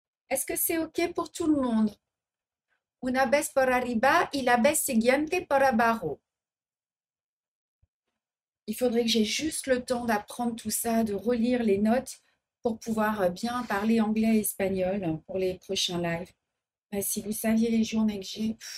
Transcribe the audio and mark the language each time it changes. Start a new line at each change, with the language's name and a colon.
French: Est-ce que c'est OK pour tout le monde?
Spanish: Una vez por arriba y la vez siguiente por abajo.
French: Il faudrait que j'ai juste le temps d'apprendre tout ça, de relire les notes pour pouvoir bien parler anglais et espagnol pour les prochains lives. Si vous saviez les journées que j'ai.